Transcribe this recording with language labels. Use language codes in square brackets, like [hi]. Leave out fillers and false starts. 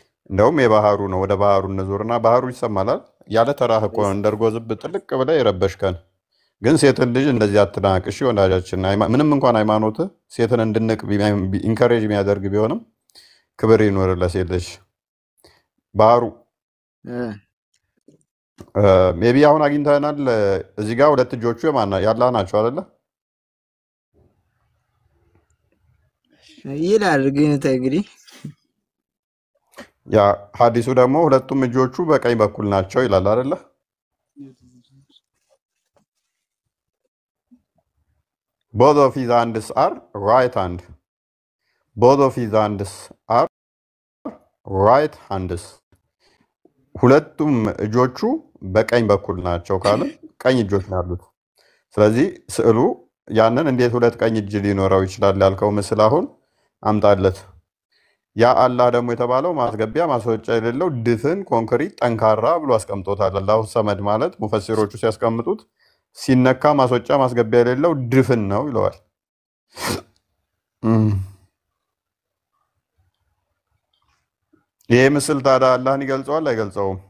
[am] እንደውም የባህሩ ነው። ወደ ባህሩ እንዞርና ባህሩ ይሰማላል። ያለ ተራህ እኮ እንደርጎ ዝብ ጥልቅ ብለህ የረበሽከን። ግን ሴትን ልጅ እንደዚህ አትናቅ እሺ ወዳጃችን። ምንም እንኳን ሃይማኖት ሴትን እንድንቅ ኢንካሬጅ የሚያደርግ ቢሆንም ክብር ይኖር ለሴት ልጅ። ባህሩ ሜቢ አሁን አግኝተናል። እዚህ ጋር ሁለት እጆቹ ያላህ ናቸው አይደለ? ይላል ግን እንግዲህ ያ ሐዲሱ ደግሞ ሁለቱም እጆቹ በቀኝ በኩል ናቸው ይላል አይደለ? [en] Both of his hands are right hand. Both of his hands are right hands. [am] ሁለቱም እጆቹ በቀኝ በኩል ናቸው ካለ ቀኝ እጆች ነው ያሉት። ስለዚህ ስዕሉ ያንን እንዴት ሁለት ቀኝ እጅ ሊኖረው ይችላል ያልከው ምስል አሁን አምጣለት። ያ አላህ ደግሞ የተባለው ማስገቢያ ማስወጫ የሌለው ድፍን ኮንክሪት ጠንካራ ብሎ አስቀምጦታል። አላሁ ሰመድ ማለት ሙፈሲሮቹ ሲያስቀምጡት ሲነካ ማስወጫ ማስገቢያ የሌለው ድፍን ነው ይለዋል። ይሄ ምስል ታዲያ አላህን ይገልጸዋል አይገልጸውም?